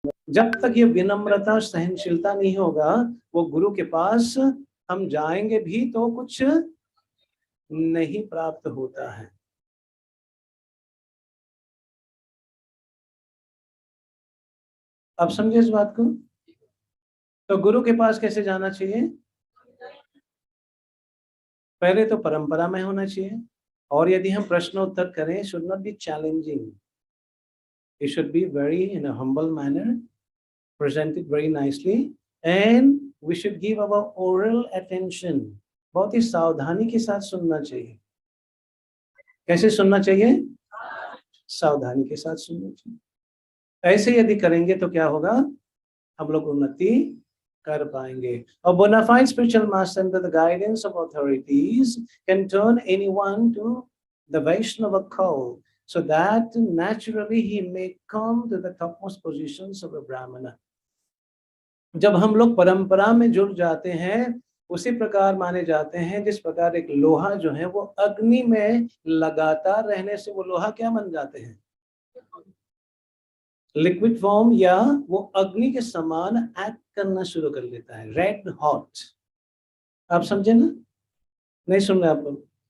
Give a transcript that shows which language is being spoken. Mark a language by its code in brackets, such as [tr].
[hi] जब तक ये विनम्रता सहनशीलता नहीं होगा, वो गुरु के पास हम जाएंगे भी तो कुछ नहीं प्राप्त होता है। आप समझे इस बात को? तो गुरु के पास कैसे जाना चाहिए? पहले तो परंपरा में होना चाहिए, और यदि हम प्रश्न उत्तर करें, [en] Should not be challenging, it should be very in a humble manner, presented very nicely, and we should give our oral attention. [hi] बहुत ही सावधानी के साथ सुनना चाहिए। कैसे सुनना चाहिए? सावधानी के साथ सुनना चाहिए। ऐसे यदि करेंगे तो क्या होगा? हम लोग उन्नति कर पाएंगे। [en] A bona fide spiritual master under the guidance of authorities can turn anyone to the Vaishnava cult, so that naturally he may come to the topmost positions of a Brahmana. [hi] जब हम लोग परंपरा में जुड़ जाते हैं, उसी प्रकार माने जाते हैं जिस प्रकार एक लोहा जो है वो अग्नि में लगातार रहने से वो लोहा क्या बन जाते हैं? लिक्विड फॉर्म, या वो अग्नि के समान एक्ट करना शुरू कर देता है, रेड हॉट। आप समझे ना? नहीं सुन रहे आप लोग?